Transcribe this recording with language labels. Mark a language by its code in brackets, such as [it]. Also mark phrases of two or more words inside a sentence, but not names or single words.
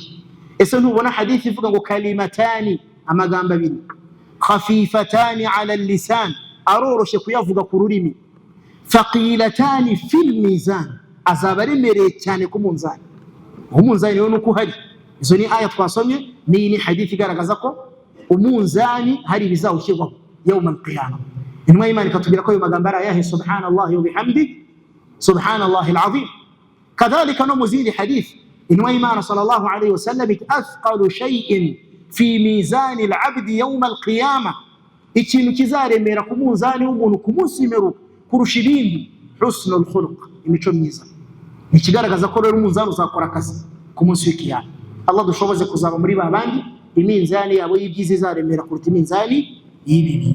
[rw] ese ntubona hadithi ivuga ngo kalimatani, amagambo abiri, [ar] خفيفتان على اللسان, [rw] aroroshe kuyavuga ku rurimi, [ar] ثقيلتان في الميزان, [rw] azaba aremereye cyane ku munzani. umunzani rero nuko uhari. izo ni aya twasomye, ni hadithi igaragaza ko umunzani hari ibizawushyirwaho [ar] يوم القيامة. [rw] intumwa y'Imana ikatubwira ko ayo magambo ari ayahe, [ar] سبحان الله وبحمده سبحان الله العظيم. [rw] kadhalika no mu zindi hadithi intumwa y'Imana [ar] صلى الله عليه وسلم أثقل شيء في ميزان العبد يوم القيامة, [rw] ikintu kizaremera ku munzani w'umuntu ku munsi w'imperuka kurusha ibindi, [ar] حسن الخلق, [rw] imico myiza. ikigaragaza ko rero umunzani uzakora akazi ku munsi w'ikiyama. Allah dushoboze kuzaba muri babandi iminzani yabo y'ibyiza izaremera kuruta iminzani y'ibibi.